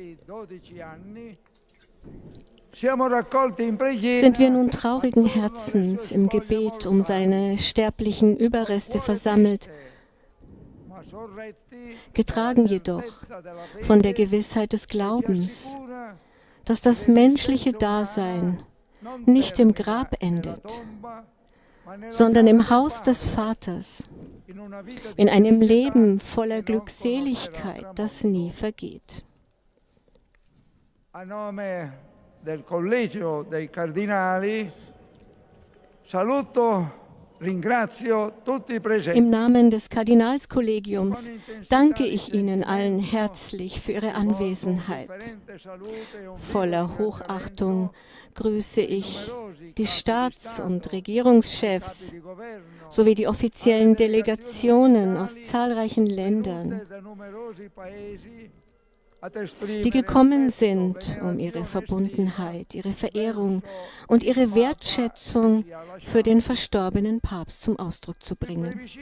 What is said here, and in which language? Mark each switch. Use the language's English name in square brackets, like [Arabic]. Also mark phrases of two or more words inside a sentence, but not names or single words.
[German] sind wir nun traurigen Herzens im Gebet um seine sterblichen Überreste versammelt, getragen jedoch von der Gewissheit des Glaubens, dass das menschliche Dasein nicht im Grab endet, sondern im Haus des Vaters, in einem Leben voller Glückseligkeit, das nie vergeht. [Italian] A nome del Collegio dei Cardinali saluto. [German] Im Namen des Kardinalskollegiums danke ich Ihnen allen herzlich für Ihre Anwesenheit. Voller Hochachtung grüße ich die Staats- und Regierungschefs sowie die offiziellen Delegationen aus zahlreichen Ländern, die gekommen sind, um ihre Verbundenheit, ihre Verehrung und ihre Wertschätzung für den verstorbenen Papst zum Ausdruck zu bringen.